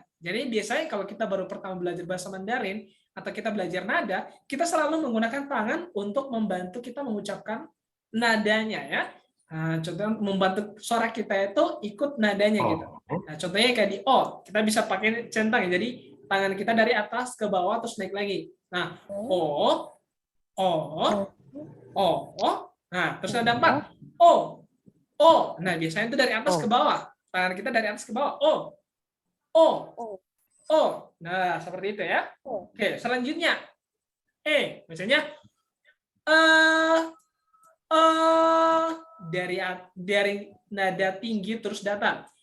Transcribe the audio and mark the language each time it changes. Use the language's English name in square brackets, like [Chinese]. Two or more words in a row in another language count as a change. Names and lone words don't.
[Indonesian] Jadi biasanya kalau kita baru pertama belajar bahasa Mandarin atau kita belajar nada, kita selalu menggunakan tangan untuk membantu kita mengucapkan nadanya ya. Nah, contohnya membantu suara kita itu ikut nadanya gitu. Nah, contohnya kayak di O, kita bisa pakai centang ya. Jadi tangan kita dari atas ke bawah terus naik lagi. Nah, O. Nah, terus nada 4. O. O. Nah, biasanya itu dari atas Oh. ke bawah. Tangan kita dari atas ke bawah. O. O. O. Nah, seperti itu ya. Oke, selanjutnya. E. Misalnya dari nada tinggi terus datar.